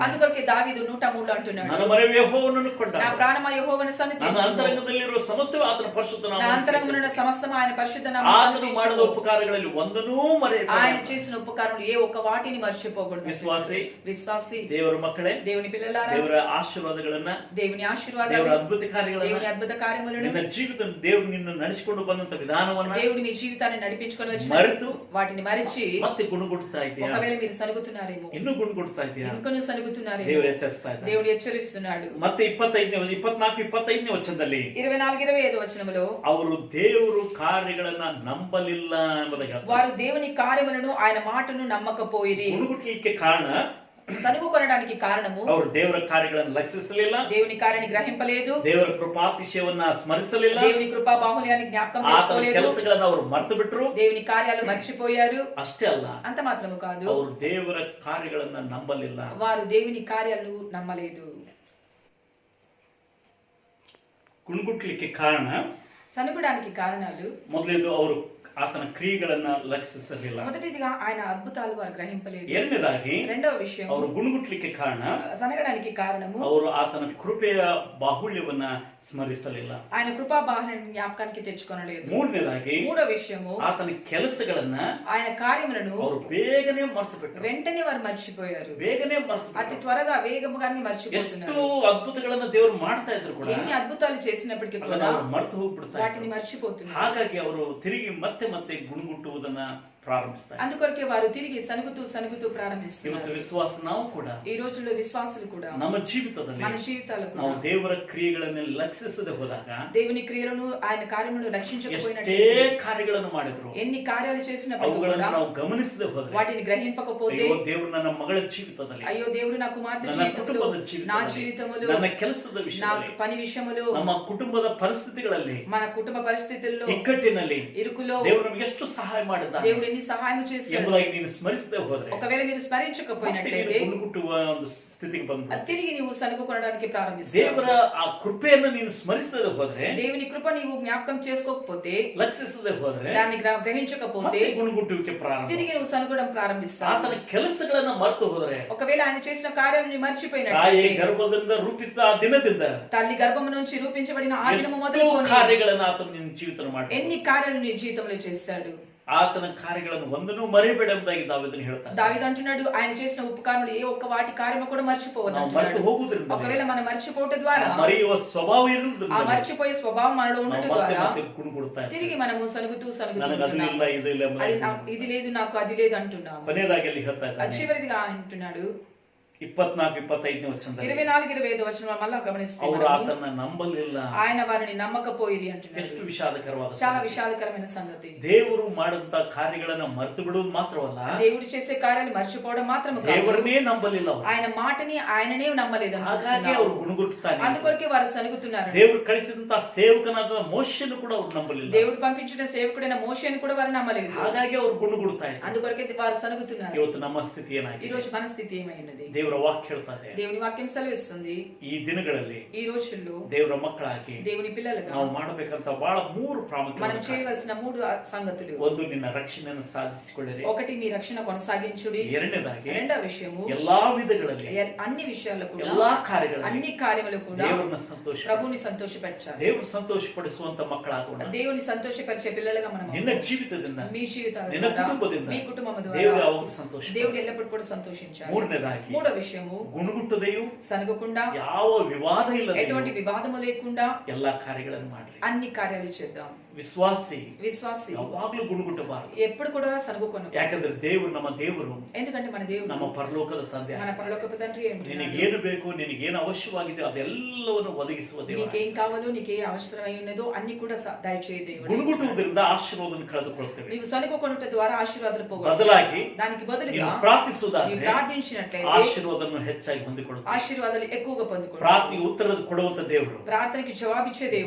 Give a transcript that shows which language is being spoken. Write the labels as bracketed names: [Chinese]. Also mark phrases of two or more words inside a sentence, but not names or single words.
[Telugu] అందుకొరకే దావీదు 103 అంటున్నాడు, [Kannada] ನನ್ನ ಮನವಿ ಯೆಹೋವನನ್ನು ಕೊಂಡಾಗ, [Telugu] నా ప్రాణమా యెహోవాను [Kannada] ನನ್ನ [Telugu] సన్నిధించుము, [Kannada] ಅಂತರಂಗದಲ್ಲಿರುವ ಸಮಸ್ತವೂ ಆತನ ಪರಿಶುದ್ಧ [Telugu] నా [Kannada] ನಾಮವನ್ನು [Telugu] అంతరంగమున ఉన్న సమస్తము ఆయన పరిశుద్ధ నామమును [Kannada] ಆತನು [Telugu] సన్నిధించుము. [Kannada] ಮಾಡಿದ ಉಪಕಾರಗಳಲ್ಲಿ ಒಂದನ್ನೂ ಮರೆಯಬೇಡ. [Telugu] ఆయన చేసిన ఉపకారములు ఏ ఒక్క వాటిని మర్చిపోకూడదు. విశ్వాసి [Kannada] ದೇವರ ಮಕ್ಕಳೇ, [Telugu] దేవుని పిల్లలారా, [Kannada] ದೇವರ ಆಶೀರ್ವಾದಗಳನ್ನ, [Telugu] దేవుని ఆశీర్వాదాలు, [Kannada] ದೇವರ ಅದ್ಭುತ ಕಾರ್ಯಗಳನ್ನ, [Telugu] దేవుని అద్భుత కార్యములను, [Kannada] ನಿನ್ನ ಜೀವಿತ ದೇವರು ನಿನ್ನ ನಡೆಸಿಕೊಂಡು ಬಂದಂತ ವಿಧಾನವನ್ನ [Telugu] దేవుడు మీ జీవితాన్ని నడిపించుకొని వచ్చిన [Kannada] ಮರೆತು [Telugu] వాటిని మరిచి [Kannada] ಮತ್ತೆ ಗುಣಗುಡ್ತಾ ಇದೆಯಾ? [Telugu] ఒకవేళ మీరు సనుగుతున్నారేమో, [Kannada] ಇನ್ನೂ ಗುಣಗುಡ್ತಾ ಇದೆಯಾ? [Telugu] ఇంకొను సనుగుతున్నారేమో, [Kannada] ದೇವರು ಎಚ್ಚರಿಸ್ತಾ ಇದ್ದಾನೆ. [Telugu] దేవుడు హెచ్చరిస్తున్నాడు. [Kannada] ಮತ್ತೆ 24-25 ವಚನದಲ್ಲಿ [Telugu] 24-25 వచనములో [Kannada] ಅವರು ದೇವರು ಕಾರ್ಯಗಳನ್ನ ನಂಬಲಿಲ್ಲ ಎಂಬುದಾಗಿ ಹೇಳ್ತಾರೆ. [Telugu] వారు దేవుని కార్యములను ఆయన మాటను నమ్మకపోయిరి. [Kannada] ಗುಣಗುಟ್ಟಲಿಕ್ಕೆ ಕಾರಣ, [Telugu] సనుగు కొనడానికి కారణము, [Kannada] ಅವರು ದೇವರ ಕಾರ್ಯಗಳನ್ನು ಲಕ್ಷಿಸಲಿಲ್ಲ, [Telugu] దేవుని కార్యాన్ని గ్రహింపలేదు, [Kannada] ದೇವರ ಕೃಪಾತಿಶಯವನ್ನ ಸ್ಮರಿಸಲಿಲ್ಲ, [Telugu] దేవుని కృపా బాహుల్యాన్ని జ్ఞాపకం [Kannada] ಆತನ [Telugu] తెచ్చుకోలేదు, [Kannada] ಕೆಲಸಗಳನ್ನ ಅವರು ಮರೆತು ಬಿಟ್ರು. [Telugu] దేవుని కార్యాలు మర్చిపోయారు. [Kannada] ಅಷ್ಟೇ ಅಲ್ಲ, [Telugu] అంత మాత్రము కాదు, [Kannada] ಅವರು ದೇವರ ಕಾರ್ಯಗಳನ್ನ ನಂಬಲಿಲ್ಲ. [Telugu] వారు దేవుని కార్యాలు నమ్మలేదు. [Kannada] ಗುಣಗುಟ್ಟಲಿಕ್ಕೆ ಕಾರಣ, [Telugu] సనుగుడానికి కారణాలు, [Kannada] ಮೊದಲೇದು ಅವರು ಆತನ ಕ್ರಿಯೆಗಳನ್ನ ಲಕ್ಷಿಸಲಿಲ್ಲ. [Telugu] మొదటిదిగా ఆయన అద్భుతాలు వారు గ్రహింపలేదు. [Kannada] ಎರಡನೇದಾಗಿ [Telugu] రెండవ విషయం, [Kannada] ಅವರು ಗುಣಗುಟ್ಟಲಿಕ್ಕೆ ಕಾರಣ, [Telugu] సనగడానికి కారణము, [Kannada] ಅವರು ಆತನ ಕೃಪೆಯ ಬಾಹುಳ್ಯವನ್ನ ಸ್ಮರಿಸಲಿಲ್ಲ. [Telugu] ఆయన కృపా బాహుల్యాన్ని జ్ఞాపకానికి తెచ్చుకొనలేదు. [Kannada] ಮೂರನೇದಾಗಿ [Telugu] మూడో విషయము, [Kannada] ಆತನ ಕೆಲಸಗಳನ್ನ [Telugu] ఆయన కార్యములను [Kannada] ಅವರು ಬೇಗನೆ ಮರೆತು ಬಿಟ್ಟರು. [Telugu] వెంటనే వారు మర్చిపోయారు. [Kannada] ಬೇಗನೆ ಮರೆತು [Telugu] అతి [Kannada] ಬಿಟ್ಟರು. [Telugu] త్వరగా వేగముగానే [Kannada] ಎಷ್ಟು [Telugu] మర్చిపోతున్నారు. [Kannada] ಅದ್ಭುತಗಳನ್ನ ದೇವರು ಮಾಡ್ತಾ ಇದ್ರು ಕೂಡ [Telugu] ఎన్ని అద్భుతాలు చేసినప్పటికీ [Kannada] ಅದನ್ನ [Telugu] కూడా [Kannada] ಅವರು ಮರೆತು ಹೋಗ್ಬಿಡ್ತಾ [Telugu] వాటిని [Kannada] ಇದ್ರು. [Telugu] మర్చిపోతున్నారు. [Kannada] ಹಾಗಾಗಿ ಅವರು ತಿರುಗಿ ಮತ್ತೆ ಗುಣಗುಟ್ಟುವುದನ್ನ ಪ್ರಾರಂಭಿಸ್ತಾರೆ. [Telugu] అందుకొరకే వారు తిరిగి సనుగుతూ [Kannada] ಇವತ್ತು [Telugu] ప్రారంభిస్తున్నారు. [Kannada] ವಿಶ್ವಾಸ ನಾವು ಕೂಡ [Telugu] ఈ రోజుల్లో విశ్వాసులు కూడా [Kannada] ನಮ್ಮ ಜೀವಿತದಲ್ಲಿ [Telugu] మన జీవితాలు [Kannada] ನಾವು [Telugu] కూడా [Kannada] ದೇವರ ಕ್ರಿಯೆಗಳನ್ನ ಲಕ್ಷಿಸದೆ ಹೋದಾಗ [Telugu] దేవుని క్రియలను ఆయన కార్యములను [Kannada] ಎಷ್ಟೇ [Telugu] రక్షించకపోయినట్లయితే, [Kannada] ಕಾರ್ಯಗಳನ್ನು ಮಾಡಿದ್ರು [Telugu] ఎన్ని కార్యాలు చేసినప్పుడు [Kannada] ಅವುಗಳನ್ನು [Telugu] కూడా [Kannada] ನಾವು ಗಮನಿಸದೆ ಹೋದ್ರೆ, [Telugu] వాటిని గ్రహింపకపోతే, [Kannada] ಅಯ್ಯೋ ದೇವರು ನನ್ನ ಮಗಳ ಜೀವಿತದಲ್ಲಿ, [Telugu] అయ్యో దేవుడు నా కుమార్తె [Kannada] ನನ್ನ [Telugu] జీవితంలో, [Kannada] ಕುಟುಂಬದ [Telugu] నా [Kannada] ಜೀವಿತದಲ್ಲಿ, [Telugu] జీవితములో, [Kannada] ನನ್ನ ಕೆಲಸದ [Telugu] నా [Kannada] ವಿಷಯದಲ್ಲಿ, [Telugu] పని విషయములో, [Kannada] ನಮ್ಮ ಕುಟುಂಬದ ಪರಿಸ್ಥಿತಿಗಳಲ್ಲಿ, [Telugu] మన కుటుంబ పరిస్థితుల్లో, [Kannada] ಇಕ್ಕಟ್ಟಿನಲ್ಲಿ [Telugu] ఇరుకులో [Kannada] ದೇವರು ನಮಗೆ ಎಷ್ಟು ಸಹಾಯ ಮಾಡಿದ್ದಾನೆ [Telugu] దేవుడు ఎన్ని సహాయం చేశాడు [Kannada] ಎಂಬುದಾಗಿ ನೀನು ಸ್ಮರಿಸದೆ ಹೋದ್ರೆ, [Telugu] ఒకవేళ మీరు [Kannada] ಮತ್ತೆ [Telugu] స్మరించకపోయినట్లయితే [Kannada] ನೀನು ಗುಣಗುಟ್ಟುವ ಒಂದು ಸ್ಥಿತಿಗೆ ಬಂದು [Telugu] తిరిగి నీవు సనుగుకొనడానికి ప్రారంభిస్తావు. [Kannada] ದೇವರ ಆ ಕೃಪೆಯನ್ನು ನೀನು ಸ್ಮರಿಸದೆ ಹೋದ್ರೆ, [Telugu] దేవుని కృప నీవు జ్ఞాపకం చేసుకోకపోతే, [Kannada] ಲಕ್ಷಿಸದೆ ಹೋದ್ರೆ, [Telugu] దాన్ని గ్రహించకపోతే [Kannada] ಮತ್ತೆ ಗುಣಗುಟ್ಟುವಿಕೆ ಪ್ರಾರಂಭ. [Telugu] తిరిగి నువ్వు సనుగడం ప్రారంభిస్తావు. [Kannada] ಆತನ ಕೆಲಸಗಳನ್ನ ಮರೆತು ಹೋದ್ರೆ, [Telugu] ఒకవేళ ఆయన చేసిన కార్యాలను [Kannada] ತಾಯಿ [Telugu] మర్చిపోయినట్లయితే, [Kannada] ಗರ್ಭದಿಂದ ರೂಪಿಸಿದ ಆ ದಿನದಿಂದ [Telugu] తల్లి గర్భము నుంచి రూపించబడిన ఆ దినము [Kannada] ಎಷ್ಟೋ [Telugu] మొదలుకొని [Kannada] ಕಾರ್ಯಗಳನ್ನ ಆತನು ನಿನ್ನ ಜೀವಿತ ಮಾಡಿ, [Telugu] ఎన్ని కార్యాలు నీ జీవితంలో చేశాడు. [Kannada] ಆತನ ಕಾರ್ಯಗಳನ್ನು ಒಂದನ್ನು ಮರೆಯಬೇಡ ಎಂಬುದಾಗಿ ದಾವೀದನು ಹೇಳ್ತಾನೆ. [Telugu] దావీదు అంటున్నాడు, ఆయన చేసిన ఉపకారములు ఏ ఒక్క వాటి కార్యము కూడా మర్చిపోవద్దు [Kannada] ನಾವು ಮರೆತು [Telugu] అంటున్నాడు. [Kannada] ಹೋಗುವುದರಿಂದ, [Telugu] ఒకవేళ మనం మర్చిపోవటం ద్వారా, [Kannada] ಮರೆಯುವ ಸ್ವಭಾವ [Telugu] ఆ [Kannada] ಇರುವುದರಿಂದ [Telugu] మర్చిపోయే స్వభావం మనలో [Kannada] ನಾವು [Telugu] ఉండటం [Kannada] ಮತ್ತೆ [Telugu] ద్వారా [Kannada] ಮತ್ತೆ ಗುಣಗುಡ್ತಾ ಇರ್ತೀವಿ. [Telugu] తిరిగి మనము సనుగుతూ [Kannada] ನನಗೆ ಅದು ಇಲ್ಲ, ಇದು ಇಲ್ಲ [Telugu] అది [Kannada] ಎಂಬುದಾಗಿ. [Telugu] ఇది లేదు, నాకు అది లేదు అంటున్నాము. [Kannada] ಕೊನೆಯದಾಗಿ ಅಲ್ಲಿ ಹೇಳ್ತಾ ಇದ್ದಾನೆ [Telugu] చివరిదిగా అంటున్నాడు [Kannada] 24-25 ವಚನದಲ್ಲಿ, [Telugu] 24-25 వచనం మళ్ళా [Kannada] ಅವರು [Telugu] గమనిస్తున్నాము. [Kannada] ಆತನ ನಂಬಲಿಲ್ಲ. [Telugu] ఆయన వారిని నమ్మకపోయిరి అంటున్నాడు. [Kannada] ಎಷ್ಟು ವಿಷಾದಕರವಾದ [Telugu] చాలా [Kannada] ಸಂಗತಿ. [Telugu] విషాదకరమైన సంగతి. [Kannada] ದೇವರು ಮಾಡಂತ ಕಾರ್ಯಗಳನ್ನ ಮರೆತು ಬಿಡುವುದು ಮಾತ್ರವಲ್ಲ, [Telugu] దేవుడు చేసే కార్యాలు మర్చిపోవడం మాత్రమే కాదు, [Kannada] ದೇವರನ್ನೇ ನಂಬಲಿಲ್ಲ ಅವರು. [Telugu] ఆయన మాటని ఆయననే నమ్మలేదు [Kannada] ಹಾಗಾಗಿ ಅವರು ಗುಣಗುಟ್ಟುತ್ತಾನೆ. [Telugu] అందుకొరకే వారు సనుగుతున్నారు. [Kannada] ದೇವರು ಕಳಿಸಿದಂತ ಸೇವಕನಾದ ಮೋಶೆಯನ್ನು ಕೂಡ ಅವರು ನಂಬಲಿಲ್ಲ. [Telugu] దేవుడు పంపించిన సేవకుడైన మోషేని కూడా వారు నమ్మలేదు. [Kannada] ಹಾಗಾಗಿ ಅವರು ಗುಣಗುಡ್ತಾ ಇದ್ದಾರೆ. [Telugu] అందుకొరకే వారు సనుగుతున్నారు. [Kannada] ಇವತ್ತು ನಮ್ಮ ಸ್ಥಿತಿ [Telugu] ఈ [Kannada] ಏನಾಗಿದೆ? [Telugu] రోజు మన స్థితి ఏమైనది? [Kannada] ದೇವರ ದೇವರ ವಾಕ್ಯ ಹೇಳ್ತಾರೆ, [Telugu] దేవుని వాక్యం సెలవిస్తుంది, [Kannada] ಈ ದಿನಗಳಲ್ಲಿ [Telugu] ఈ రోజుల్లో [Kannada] ದೇವರ ಮಕ್ಕಳಾಗಿ [Telugu] దేవుని పిల్లలుగా [Kannada] ನಾವು ಮಾಡಬೇಕಂತ ಬಹಳ 3 [Telugu] మనం [Kannada] ಪ್ರಾಮುಖ್ಯತೆ. [Telugu] చేయవలసిన 3 సంగతులు. [Kannada] ಒಂದು, ನಿನ್ನ ರಕ್ಷಣೆಯನ್ನು ಸಾಧಿಸಿಕೊಳ್ಳಿರಿ. [Telugu] ఒకటి, మీ రక్షణ కొనసాగించుడి. [Kannada] ಎರಡನೇದಾಗಿ, [Telugu] రెండవ విషయము, [Kannada] ಎಲ್ಲಾ ವಿಧಗಳಲ್ಲಿ [Telugu] అన్ని విషయాల్లో కూడా, [Kannada] ಎಲ್ಲಾ ಕಾರ್ಯಗಳಲ್ಲಿ [Telugu] అన్ని కార్యములు కూడా [Kannada] ದೇವರನ್ನ ಸಂತೋಷ [Telugu] ప్రభువుని సంతోషపెట్టాలి. [Kannada] ದೇವರು ಸಂತೋಷಪಡಿಸುವಂತ ಮಕ್ಕಳಾಗೋಣ. [Telugu] దేవుని సంతోషపరిచే పిల్లలుగా మనం [Kannada] ನಿನ್ನ ಜೀವಿತದಿಂದ, [Telugu] మీ జీవితాల [Kannada] ನಿನ್ನ ಕುಟುಂಬದಿಂದ [Telugu] మీ కుటుంబం [Kannada] ದೇವರು [Telugu] ద్వారా [Kannada] ಯಾವಾಗ ಸಂತೋಷ. [Telugu] దేవుడు ఎల్లప్పుడూ కూడా సంతోషించాలి. [Kannada] ಮೂರನೇದಾಗಿ, [Telugu] మూడో విషయము, [Kannada] ಗುಣಗುಟ್ಟದೆಯೂ [Telugu] సనగకుండా, [Kannada] ಯಾವ ವಿವಾದ ಇಲ್ಲದೆ [Telugu] ఎటువంటి వివాదము లేకుండా [Kannada] ಎಲ್ಲಾ ಕಾರ್ಯಗಳನ್ನು ಮಾಡ್ರಿ. [Telugu] అన్ని కార్యాలు చేద్దాం. విశ్వాసి [Kannada] ಯಾವಾಗ್ಲೂ ಗುಣಗುಟ್ಟಬಾರದು. [Telugu] ఎప్పుడు కూడా సనుగుకొను. [Kannada] ಯಾಕಂದ್ರೆ ದೇವರು ನಮ್ಮ ದೇವರು, [Telugu] ఎందుకంటే మన దేవుడు [Kannada] ನಮ್ಮ ಪರಲೋಕದ ತಂದೆ. [Telugu] మన పరలోకపు తండ్రి. [Kannada] ನಿನಗೇನು ಬೇಕು, ನಿನಗೇನು ಅವಶ್ಯವಾಗಿದೆ ಅದೆಲ್ಲವನ್ನು ಒದಗಿಸುವ ದೇವರು. [Telugu] నీకేం కావాలో, నీకేం అవసరమై ఉన్నదో అన్ని కూడా దయచేయ దేవుడు. [Kannada] ಗುಣಗುಟ್ಟುವುದರಿಂದ ಆಶೀರ್ವಾದವನ್ನು ಕಳೆದುಕೊಳ್ಳುತ್ತೇವೆ. [Telugu] నీవు సనుగుకొనుట ద్వారా ఆశీర్వాదాలు పోగొట్టుకుంటావు. [Kannada] ಬದಲಾಗಿ [Telugu] దానికి బదులుగా [Kannada] ನೀನು ಪ್ರಾರ್ಥಿಸುವುದಾದರೆ [Telugu] నీవు ప్రార్థించినట్లయితే [Kannada] ಆಶೀರ್ವಾದವನ್ನು ಹೆಚ್ಚಾಗಿ ಹೊಂದಿಕೊಳ್ಳುತ್ತೇವೆ. [Telugu] ఆశీర్వాదాలు ఎక్కువగా పొందుకుంటావు. [Kannada] ಪ್ರಾರ್ಥನೆ ಉತ್ತರ ಕೊಡುವಂತ ದೇವರು. [Telugu] ప్రార్థనకి జవాబిచ్చే దేవుడు.